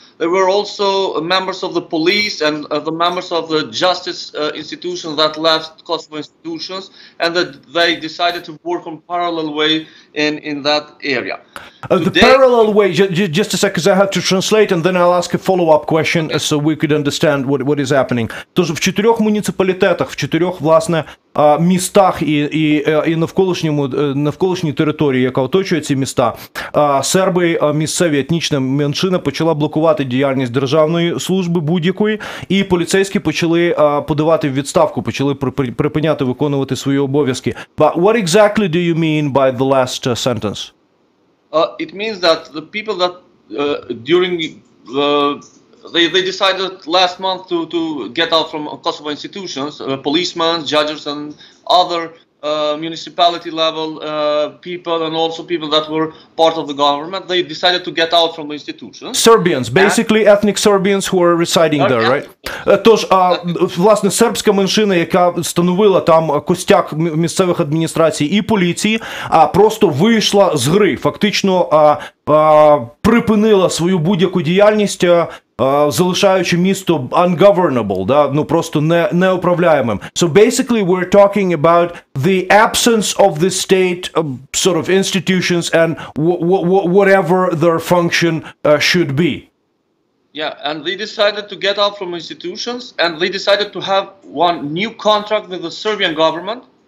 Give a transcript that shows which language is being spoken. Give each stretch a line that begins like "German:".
English: There were also members of the police and the members of the justice institutions that left Kosovo institutions, and that they decided to work on parallel way in that area. The parallel way, just a second, because I have to translate, and then I'll ask a follow-up question so we could understand what is happening.
Ukrainian: Тож в 4 муніципалітетах, в 4, власне, містах і навколишній території, яка оточує ці міста, серби, місцеві етнічна меншина почала блокувати діяльність державної служби будь-якої, і поліцейські почали подавати в відставку, почали припиняти виконувати свої обов'язки.
English: But what exactly do you mean by the last sentence? It means that the people that during they decided last month to get out from Kosovo institutions, policemen, judges, and other municipality level people, and also people that were part of the government. They decided to get out from the institutions. Serbians, basically ethnic Serbians who are residing there, right?
Ukrainian: Тож, власне, сербська меншина, яка становила там костяк місцевих адміністрацій і поліції, просто вийшла з гри, фактично припинила свою будь-яку діяльність, залишаючи місто ungovernable, просто неуправляємим.
English: So basically we're talking about the absence of the state sort of institutions and whatever their function should be. Yeah, and they decided to get out from institutions, and they decided to have one new contract with the Serbian government.